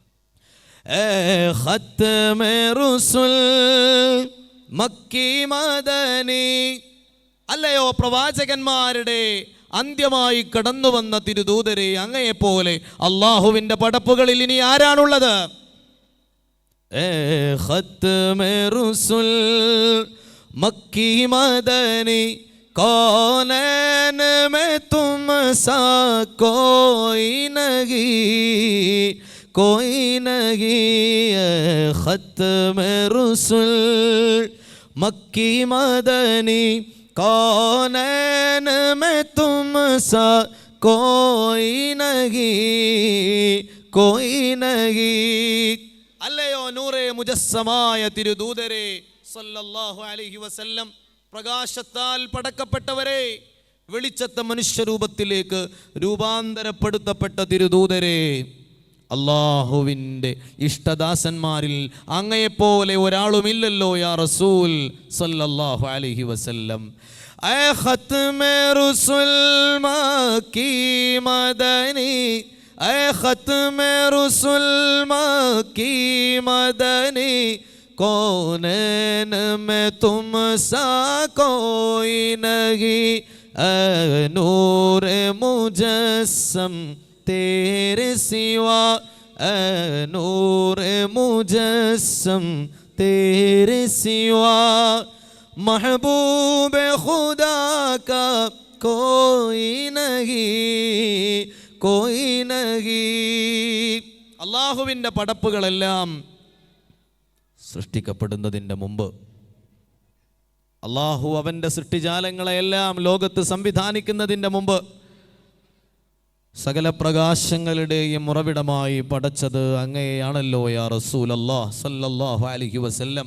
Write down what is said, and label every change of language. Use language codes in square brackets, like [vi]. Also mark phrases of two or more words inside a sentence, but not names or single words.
[ur] ختمِ رسول مکی مدنی, [ml] അല്ലയോ പ്രവാചകന്മാരുടെ അന്ത്യമായി കടന്നു വന്ന തിരുദൂതരെ, അങ്ങയെപ്പോലെ അള്ളാഹുവിൻ്റെ പടപ്പുകളിൽ ഇനി ആരാണുള്ളത്? [ur] ختمِ رسول مکی مدنی کونین میں تم سا کوئی نہیں ختمِ رسول مکی مدنی کونین میں تم سا کوئی نہیں. [ml] അല്ലയോ നൂറേ മുജസ്സമായ തിരുദൂതരെ [ar] صلى الله عليه وسلم, [ml] പ്രകാശത്താൽ പടക്കപ്പെട്ടവരെ, വെളിച്ചത്തെ മനുഷ്യരൂപത്തിലേക്ക് രൂപാന്തരപ്പെടുത്തപ്പെട്ട തിരുദൂതരെ, അള്ളാഹുവിൻ്റെ ഇഷ്ടദാസന്മാരിൽ അങ്ങയെപ്പോലെ ഒരാളുമില്ലല്ലോ [ar] يا رسول صلى الله عليه وسلم. [ur] اے ختمِ رسول مکی مدنی، اے ختمِ رسول مکی مدنی کونین میں تم سا کوئی نہیں. نور مجسم تیرے سوا، نور مجسم تیرے سوا، محبوب خدا کا کوئی نہیں. [ml] അള്ളാഹുവിൻ്റെ പടപ്പുകളെല്ലാം സൃഷ്ടിക്കപ്പെടുന്നതിൻ്റെ മുമ്പ് അള്ളാഹു അവൻ്റെ സൃഷ്ടിജാലങ്ങളെയെല്ലാം ലോകത്ത് സംവിധാനിക്കുന്നതിൻ്റെ മുമ്പ് സകല പ്രകാശങ്ങളുടെയും ഉറവിടമായി പടച്ചത് അങ്ങയെയാണല്ലോ [ar] يا رسول الله صلى الله عليه وسلم.